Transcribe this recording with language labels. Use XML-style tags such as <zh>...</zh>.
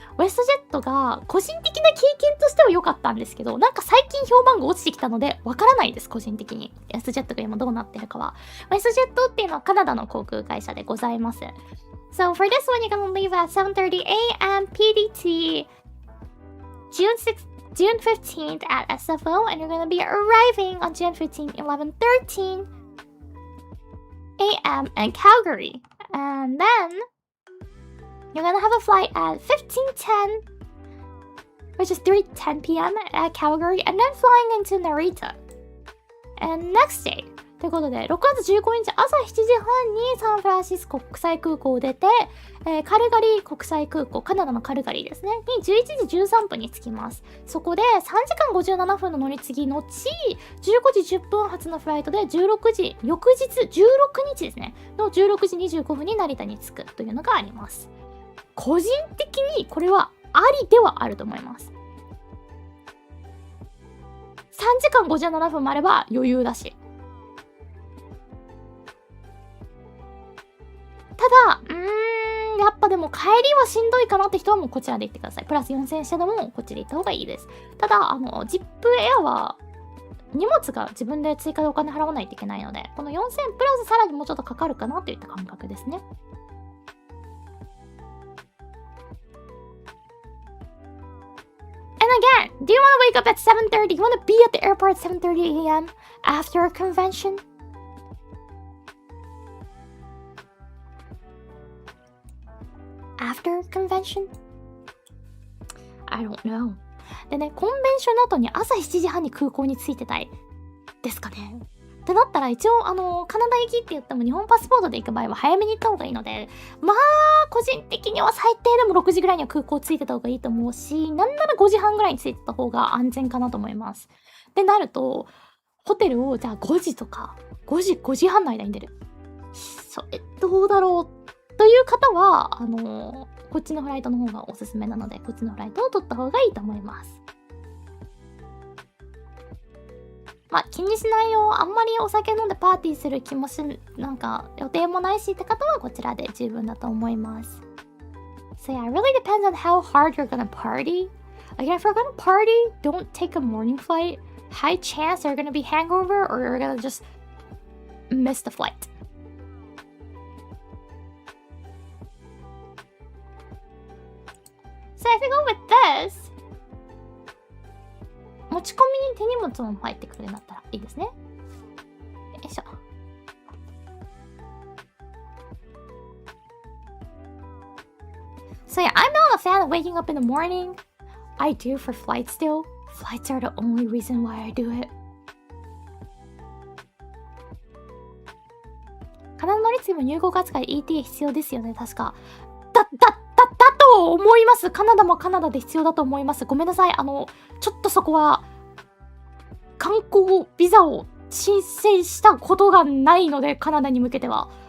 <ja>ウェストジェットが個人的な経験としては良かったんですけど、なんか最近評判が落ちてきたのでわからないです、個人的に。ウェストジェットが今どうなってるかは。ウェストジェットっていうのはカナダの航空会社でございます。</ja> <en>So for this one, you're gonna leave at 7:30 a.m. PDT, June 15th at SFO, and you're gonna be arriving on June 15th, 11:13 a.m. in Calgary.And then you're gonna have a flight at 15:10, which is 3:10 p.m. at Calgary, and then flying into Narita. And next day,</en> <ja>ということで、6月15日朝7時半にサンフランシスコ国際空港を出て、カルガリー国際空港、カナダのカルガリーですね、に11時13分に着きます。そこで3時間57分の乗り継ぎのち、15時10分発のフライトで16時、翌日16日ですね、の16時25分に成田に着くというのがあります。個人的にこれはありではあると思います。 3時間57分もあれば余裕だし。ただ、やっぱでも帰りはしんどいかなって人はもうこちらで行ってください。プラス4000円してでもこっちで行った方がいいです。ただ、ジップエアは荷物が自分で追加でお金払わないといけないので、この4000円プラスさらにもうちょっとかかるかなといった感覚ですね。</ja> <en>And again, do you want to wake up at 7:30? You want to be at the airport at 7:30 a.m. after a convention? After a convention? I don't know.</en> <ja>でね、コンベンションの後に朝7時半に空港に着いてたいですかね。ってなったら一応カナダ行きって言っても日本パスポートで行く場合は早めに行った方がいいので、まあ個人的には最低でも6時ぐらいには空港着いてた方がいいと思うし、なんなら5時半ぐらいに着いてた方が安全かなと思います。ってなるとホテルをじゃあ5時とか5時半の間に出る、それどうだろうという方はこっちのフライトの方がおすすめなので、こっちのフライトを取った方がいいと思います。まあ気にしないよ、あんまりお酒飲んでパーティーする気もなんか予定もないしって方はこちらで十分だと思います。</ja> <en>So yeah, it really depends on how hard you're gonna party. Like if you're gonna party, don't take a morning flight. High chance you're gonna be hangover or you're gonna just miss the flight. So if you go with this,</en> <ja>持ち込みに手荷物も入ってくるんだったらいいですね。よいしょ。</ja> <en>So yeah, I'm not a fan of waking up in the morning. I do for flights still. Flights are the only reason why I do it.</en> <ja>カナダ乗り継ぎも入国扱い ETA 必要ですよね、確か。だと思います。カナダもカナダで必要だと思います。ごめんなさい。ちょっとそこは、観光ビザを申請したことがないので、カナダに向けては。</ja>